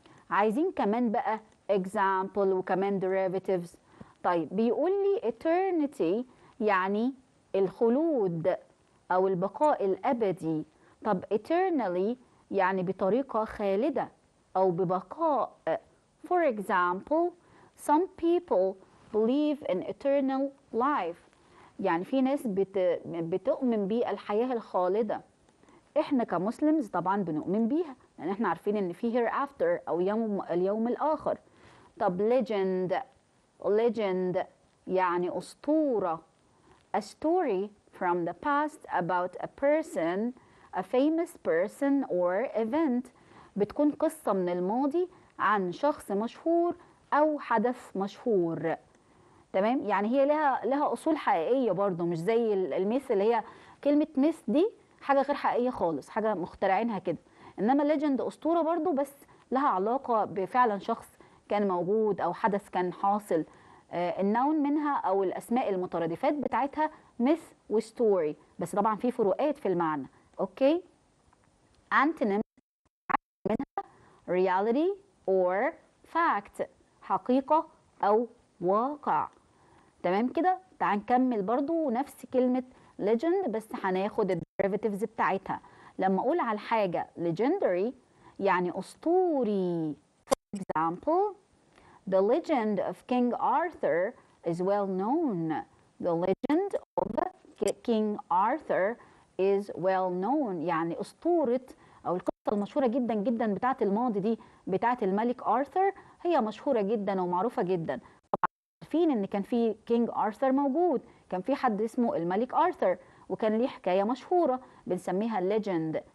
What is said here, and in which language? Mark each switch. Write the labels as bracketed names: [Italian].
[Arabic] عايزين كمان بقى example وكمان derivatives. طيب بيقول لي eternity يعني الخلود أو البقاء الأبدي. طب eternally يعني بطريقة خالدة أو ببقاء. [English] For example, some people believe in eternal life. [Arabic] يعني في ناس بتؤمن بالحياة الخالدة. احنا كمسلمز طبعا بنؤمن بيها، لان احنا عارفين ان في hereafter او اليوم الاخر. طب legend يعني اسطورة. [English] a story from the past about a person, a famous person or event. [Arabic] بتكون قصة من الماضي عن شخص مشهور او حدث مشهور. تمام، يعني هي لها اصول حقيقيه برضو، مش زي الميث اللي هي كلمه ميث دي حاجه غير حقيقيه خالص، حاجه مخترعينها كده. انما ليجند اسطوره برضو، بس لها علاقه بفعلا شخص كان موجود او حدث كان حاصل. النون منها او الاسماء المترادفات بتاعتها ميث وستوري، بس طبعا في فروقات في المعنى. اوكي. انتونيم منها [English] reality or fact، [Arabic] حقيقه او واقع. تمام كده. تعال نكمل برضو نفس كلمة legend، بس هناخد الديريفاتيفز بتاعتها. لما اقول على الحاجة legendary يعني اسطوري. [English] For example, the legend of King Arthur is well known. The legend of King Arthur is well known، [Arabic] يعني اسطورة او القصة المشهورة جدا جدا بتاعت الماضي دي بتاعت الملك آرثر هي مشهورة جدا ومعروفة جدا. عارفين ان كان في كينج آرثر موجود، كان في حد اسمه الملك آرثر، وكان ليه حكايه مشهوره بنسميها ليجند.